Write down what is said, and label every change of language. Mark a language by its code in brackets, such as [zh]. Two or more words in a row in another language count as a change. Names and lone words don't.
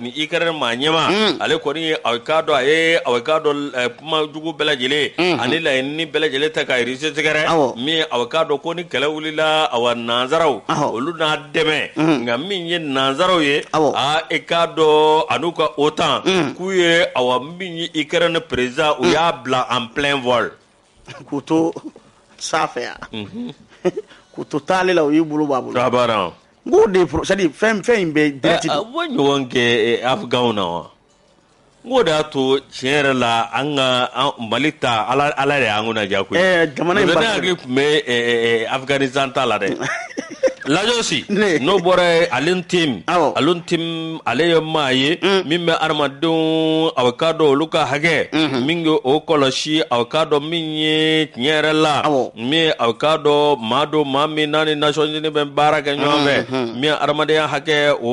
[bm] ni Ukraine maa ɲɛma ale kɔni ye aw ka dɔn a ye aw ka dɔn kuma jugu bɛɛ lajɛlen ani laɲini bɛɛ lajɛlen ta ka Russie sɛgɛrɛ min ye aw k'a dɔn ko ni kɛlɛ wulila awa nanzaraw olu n'a dɛmɛ nka min ye nanzaraw ye i k'a dɔn an'u ka OTAN k'u ye awa min ye Ukraine président u y'a bila [fr] en plein vol [bm] k'u to sanfɛ yan k'u to taale la u y'i bolo b'a bolo n k'o de c'est-à-dire fɛn in bɛ direct de bɔ ɲɔgɔn kɛ Afganw na wa n k'o de y'a to tiɲɛ yɛrɛ la an ka Mali ta ala de y'an kun diya koyi jamana in ne hakili tun bɛ Afganistan ta la dɛ Lajosi n'o bɔra ale team ale ye maa ye min bɛ adamadenw aw ka dɔn olu ka hakɛ min ye o kɔlɔsi aw ka dɔn min ye tiɲɛ yɛrɛ la min aw ka dɔn maa don maa min n'a ni Nations Unies bɛ baara kɛ ɲɔgɔn fɛ min ye adamadenya hakɛ